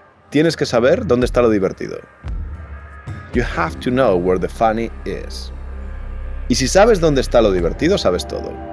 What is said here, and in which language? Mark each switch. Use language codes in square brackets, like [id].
[es] Tienes que saber dónde está lo divertido. [en] You have to know where the funny is. [es] Y si sabes dónde está lo divertido, sabes todo.